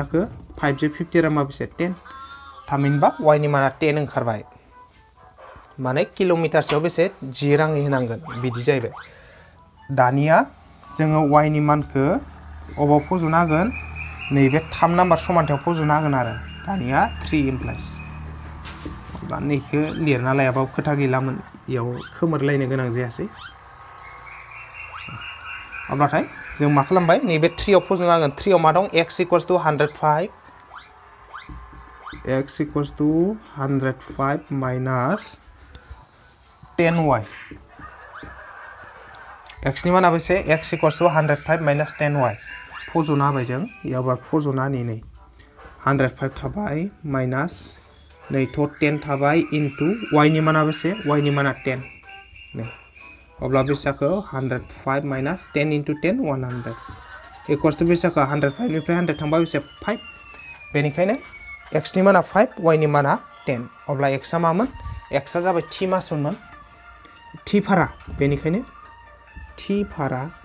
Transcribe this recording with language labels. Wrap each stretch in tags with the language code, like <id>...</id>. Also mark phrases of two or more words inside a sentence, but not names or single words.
<brx>जाखो 5 जों 50 रानबा बेसे 10 थामहिनबा y नि माना 10 ओंखारबाय माने किल'मिटारसेयाव बेसे 10 राङै होनांगोन बिदि जाहैबाय दानिया जोङो y नि मानखौ अबाव फज'नो हागोन नैबे 3 नाम्बार समान्थायाव फज'नो हागोन आरो दानिया 3 इमप्लाइज अब्ला नैखौ लिरना लायाबाबो खोथा गैलामोन इयाव खोमोरलायनो गोनां जायासै अब्लाथाय जों मा खालामबाय नैबे 3 आव फज'नो हागोन 3 आव मा दं x</brx> <en>equals to</en> <brx>105 x</brx> <en>equals to 105 minus 10y</en> <brx>x नि माना बेसे x</brx> <en>equals to 105 minus 10y</en> <brx>फज'ना होबाय जों याव फज'ना नै 105 थाबाय माइनास नै थ' 10 थाबाय इनटु y नि माना बेसे y नि माना 10 नै अब्ला बेसेखौ 105 माइनास 10</brx> <en>into 10 100 equals to</en> <brx>बेसेखौ 105 निफ्राय 100 थांबा बेसे 5 बेनिखायनो x नि माना 5 y नि माना 10 अब्ला x आ मामोन x आ जाबाय t मासुलमोन t भारा बेनिखायनो t भारा</brx>